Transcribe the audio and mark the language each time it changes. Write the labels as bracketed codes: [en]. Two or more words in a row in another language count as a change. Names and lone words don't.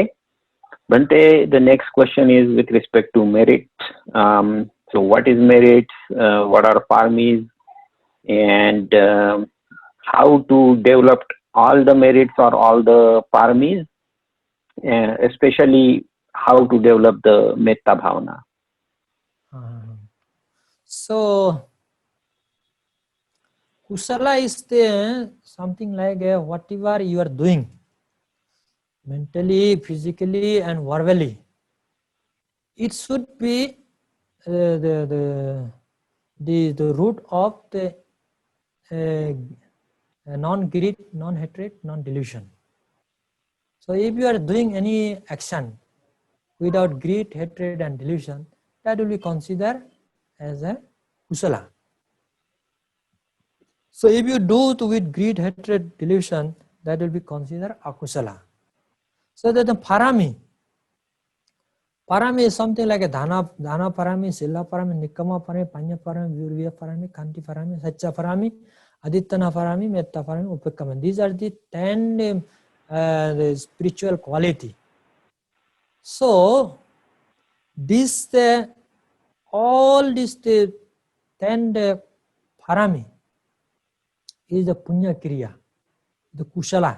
[en] Bhante, the next question is with respect to merit. So what is merit? What are paramis? And how to develop all the merits or all the paramis? Especially how to develop the [pi] metta bhavana. [en] So kusala is the something like whatever you are doing, mentally, physically, and verbally. It should be the root of the non-greed, non-hatred, non-delusion. So if you are doing any action without greed, hatred, and delusion, that will be considered as a kusala. So if you do with greed, hatred, delusion, that will be considered akusala. So that the parami is something like a [pi] dhana parami, sila parami, nikama parami, panya parami, virya parami, kanti parami, satcha parami, adittana parami, metta parami, upekama. [en] These are the 10 the spiritual quality. So all these 10 parami is the [pi] punya kriya, [en] the kusala.